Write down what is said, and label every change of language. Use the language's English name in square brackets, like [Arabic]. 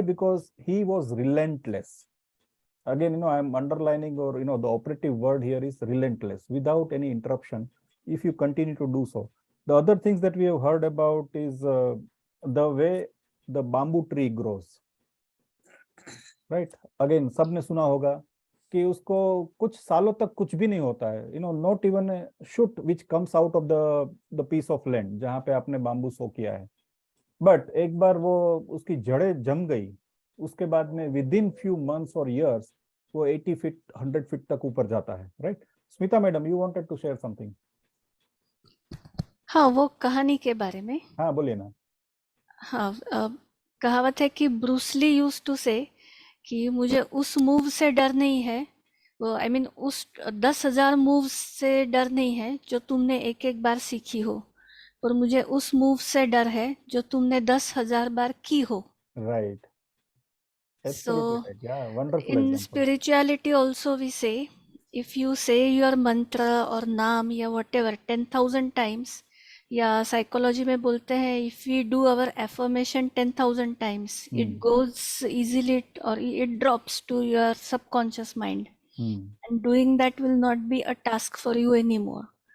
[English] Because he was relentless. Again, I am underlining, or the operative word here is relentless, without any interruption, if you continue to do so. The other things that we have heard about is the way the bamboo tree grows. Right? [Hindi] Again, सबने सुना होगा कि उसको कुछ सालों तक कुछ भी नहीं होता है, [English] not even a shoot which comes out of the piece of land [Hindi] जहाँ पे आपने बाम्बू सो किया है. बट एक बार वो उसकी जड़ें जम गई, उसके बाद में [English] within few months [Hindi] और इयर्स वो 80 फीट 100 फीट तक ऊपर जाता है. Right? [English] Smita madam, you wanted to share something. [Hindi] हाँ, वो कहानी के बारे में. हाँ, बोलिए ना. हाँ, कहावत है कि ब्रूस ली [English] used to say [Hindi] कि मुझे उस मूव से डर नहीं है, वो [English] I mean [Hindi] उस 10,000 मूव से डर नहीं है जो तुमने एक एक बार सीखी हो, और मुझे उस मूव से डर है जो तुमने 10,000 बार की हो. [English] Right. So yeah, wonderful in example. spirituality also we say, if you say your mantra or naam या whatever 10,000 times, [Hindi] या साइकोलॉजी में बोलते हैं [English] if we do our affirmation 10,000 times, it goes easily or it drops to your subconscious mind, and doing that will not be a task for you anymore.